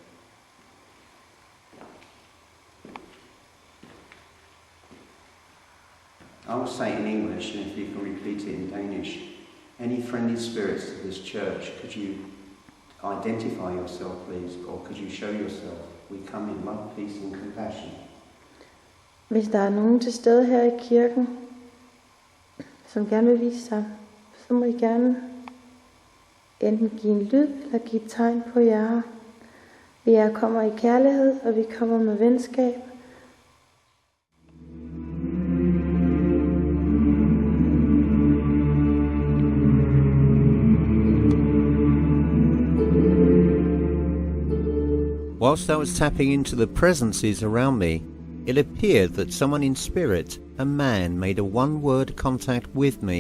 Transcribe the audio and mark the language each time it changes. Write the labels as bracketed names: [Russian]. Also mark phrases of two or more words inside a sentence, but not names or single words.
[English] I will say it in English, and if you can repeat it in Danish. Any friendly spirits of this church, could you identify yourself, please, or could you show yourself? We come in love, peace and compassion. [Danish] Hvis der er nogen til stede her i kirken, som gerne vil vise sig, så må I gerne enten give en lyd eller give et tegn på jer. Vi kommer i kærlighed, og vi kommer med venskab. [English] Whilst I was tapping into the presences around me, it appeared that someone in spirit, a man, made a one-word contact with me.